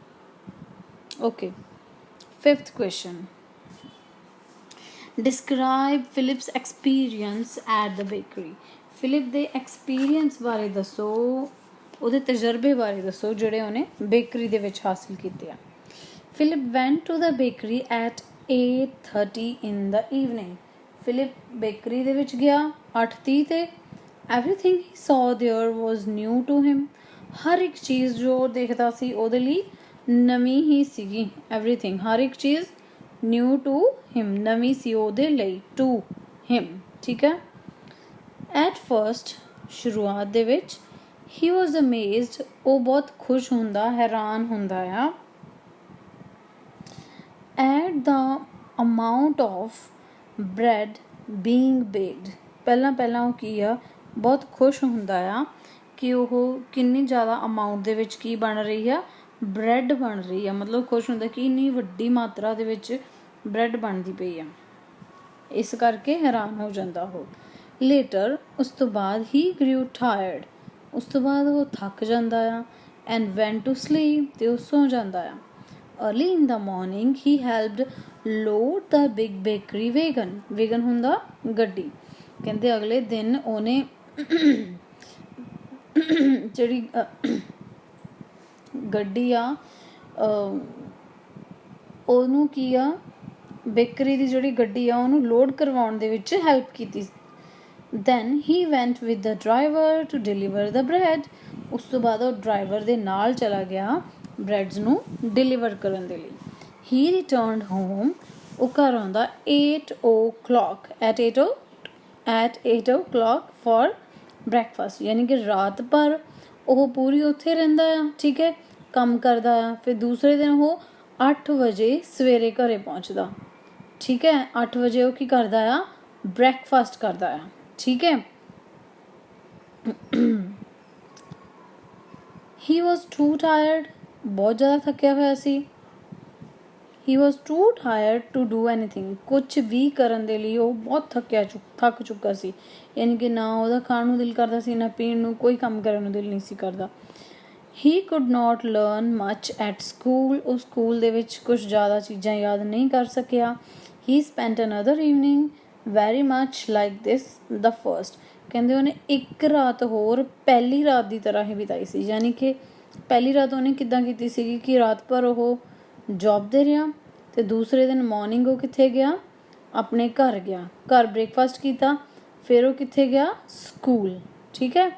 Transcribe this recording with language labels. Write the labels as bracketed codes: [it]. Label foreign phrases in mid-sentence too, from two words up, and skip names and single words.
[en] Okay, fifth question, describe Philip's experience at the bakery. [pa] ਫਿਲਿਪ ਦੇ ਐਕਸਪੀਰੀਅੰਸ ਬਾਰੇ ਦੱਸੋ, ਉਹਦੇ ਤਜਰਬੇ ਬਾਰੇ ਦੱਸੋ ਜਿਹੜੇ ਉਹਨੇ ਬੇਕਰੀ ਦੇ ਵਿੱਚ ਹਾਸਿਲ ਕੀਤੇ ਆ। [en] Philip went to the bakery at 8:30 in the evening. [pa] ਫਿਲਿਪ ਬੇਕਰੀ ਦੇ ਵਿੱਚ ਗਿਆ 8:30 'ਤੇ। [en] everything he saw there was new to him. [pa] ਹਰ ਇੱਕ ਚੀਜ਼ ਜੋ ਉਹ ਦੇਖਦਾ ਸੀ ਉਹਦੇ ਲਈ ਨਵੀਂ ਹੀ ਸੀਗੀ। ਐਵਰੀਥਿੰਗ, ਹਰ ਇੱਕ ਚੀਜ਼ [en] new to him, [pa] ਨਵੀਂ ਸੀ ਉਹਦੇ ਲਈ, [en] to him. [pa] ਠੀਕ ਹੈ। [en] at first, [pa] ਸ਼ੁਰੂਆਤ ਦੇ ਵਿੱਚ, [en] he was amazed, [pa] ਉਹ ਬਹੁਤ ਖੁਸ਼ ਹੁੰਦਾ, ਹੈਰਾਨ ਹੁੰਦਾ ਆ। [en] at the amount of bread being baked। [pa] ਪਹਿਲਾਂ ਉਹ ਕੀ ਆ, ਬਹੁਤ ਖੁਸ਼ ਹੁੰਦਾ ਆ ਕਿ ਉਹ ਕਿੰਨੀ ਜ਼ਿਆਦਾ ਅਮਾਊਂਟ ਦੇ ਵਿੱਚ ਕੀ ਬਣ ਰਹੀ ਆ, ਬ੍ਰੈਡ ਬਣ ਰਹੀ ਆ। ਮਤਲਬ ਖੁਸ਼ ਹੁੰਦਾ ਕਿ ਇੰਨੀ ਵੱਡੀ ਮਾਤਰਾ ਦੇ ਵਿੱਚ ਬ੍ਰੈਡ ਬਣਦੀ ਪਈ ਆ, ਇਸ ਕਰਕੇ ਹੈਰਾਨ ਹੋ ਜਾਂਦਾ ਉਹ। ਲੇਟਰ, ਉਸ ਤੋਂ ਬਾਅਦ ਹੀ [en] grew tired, [pa] ਉਸ ਤੋਂ ਬਾਅਦ ਉਹ ਥੱਕ ਜਾਂਦਾ ਆ। [en] and went to sleep, [pa] ਤੇ ਉਹ ਸੌ ਜਾਂਦਾ ਆ। [en] early in the morning he helped load the big bakery wagon, wagon [pa] ਹੁੰਦਾ ਗੱਡੀ। ਕਹਿੰਦੇ ਅਗਲੇ ਦਿਨ ਉਹਨੇ ਜਿਹੜੀ ਗੱਡੀ ਆ ਉਹਨੂੰ ਕੀ ਆ, ਬੇਕਰੀ ਦੀ ਜਿਹੜੀ ਗੱਡੀ ਆ ਉਹਨੂੰ ਲੋਡ ਕਰਵਾਉਣ ਦੇ ਵਿੱਚ ਹੈਲਪ ਕੀਤੀ। [en] then he went with the driver to deliver the bread, [pa] ਉਸ ਤੋਂ ਬਾਅਦ ਉਹ ਡਰਾਈਵਰ ਦੇ ਨਾਲ ਚਲਾ ਗਿਆ ਬ੍ਰੈਡਸ ਨੂੰ ਡਿਲੀਵਰ ਕਰਨ ਦੇ ਲਈ। [en] he returned home, [pa] ਉਹ ਘਰ ਆਉਂਦਾ [en] 8 o'clock at 8 o'clock for breakfast, [pa] ਯਾਨੀ ਕਿ ਰਾਤ ਭਰ ਉਹ ਪੂਰੀ ਉੱਥੇ ਰਹਿੰਦਾ ਆ, ਠੀਕ ਹੈ, ਕੰਮ ਕਰਦਾ ਆ। ਫਿਰ ਦੂਸਰੇ ਦਿਨ ਉਹ 8 ਵਜੇ ਸਵੇਰੇ ਘਰੇ ਪਹੁੰਚਦਾ, ਠੀਕ ਹੈ। 8 ਵਜੇ ਉਹ ਕੀ ਕਰਦਾ ਆ, ਬ੍ਰੇਕਫਾਸਟ ਕਰਦਾ ਆ, ਠੀਕ ਹੈ। [en] he was too tired, [pa] ਬਹੁਤ ਜ਼ਿਆਦਾ ਥੱਕਿਆ ਹੋਇਆ ਸੀ। [en] he was too tired to do anything, [pa] ਕੁਛ ਵੀ ਕਰਨ ਦੇ ਲਈ ਉਹ ਬਹੁਤ ਥੱਕ ਚੁੱਕਾ ਸੀ। ਯਾਨੀ ਕਿ ਨਾ ਉਹਦਾ ਖਾਣ ਨੂੰ ਦਿਲ ਕਰਦਾ ਸੀ, ਨਾ ਪੀਣ ਨੂੰ, ਕੋਈ ਕੰਮ ਕਰਨ ਨੂੰ ਦਿਲ ਨਹੀਂ ਸੀ ਕਰਦਾ। [en] he could not learn much at school, [pa] ਉਹ ਸਕੂਲ ਦੇ ਵਿੱਚ ਕੁਛ ਜ਼ਿਆਦਾ ਚੀਜ਼ਾਂ ਯਾਦ ਨਹੀਂ ਕਰ ਸਕਿਆ। [en] he spent another evening very much like this the first, [pa] ਕਹਿੰਦੇ ਉਹਨੇ ਇੱਕ ਰਾਤ ਹੋਰ ਪਹਿਲੀ ਰਾਤ ਦੀ ਤਰ੍ਹਾਂ ਹੀ ਬਿਤਾਈ ਸੀ। ਯਾਨੀ ਕਿ ਪਹਿਲੀ ਰਾਤ ਉਹਨੇ ਕਿੱਦਾਂ ਕੀਤੀ ਸੀਗੀ ਕਿ ਰਾਤ ਭਰ ਉਹ ਜੌਬ 'ਤੇ ਰਿਹਾ, ਅਤੇ ਦੂਸਰੇ ਦਿਨ ਮੋਰਨਿੰਗ ਉਹ ਕਿੱਥੇ ਗਿਆ, ਆਪਣੇ ਘਰ ਗਿਆ, ਘਰ ਬ੍ਰੇਕਫਾਸਟ ਕੀਤਾ, ਫਿਰ ਉਹ ਕਿੱਥੇ ਗਿਆ, ਸਕੂਲ, ਠੀਕ ਹੈ।